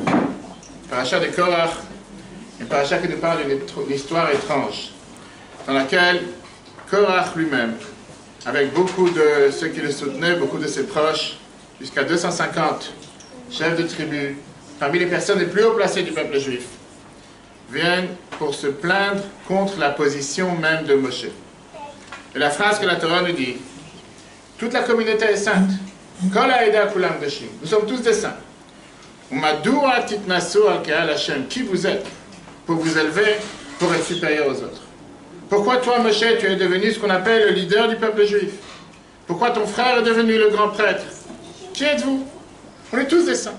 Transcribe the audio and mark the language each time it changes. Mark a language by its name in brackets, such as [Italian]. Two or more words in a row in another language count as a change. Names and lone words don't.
[French] Paracha de Korach, une paracha qui nous parle d'une histoire étrange, dans laquelle Korach lui-même, avec beaucoup de ceux qui le soutenaient, beaucoup de ses proches, jusqu'à 250 chefs de tribus, parmi les personnes les plus haut placées du peuple juif, viennent pour se plaindre contre la position même de Moshe. Et la phrase que la Torah nous dit: toute la communauté est sainte. [Hebrew] כל העדה כולם קדושים. [French] Nous sommes tous des saints. [Hebrew] ומדוע תתנשאו על קהל השם. [French] Qui vous êtes pour vous élever, pour être supérieur aux autres? Pourquoi toi, Moshe, tu es devenu ce qu'on appelle le leader du peuple juif? Pourquoi ton frère est devenu le grand prêtre? Qui êtes-vous? On est tous des saints.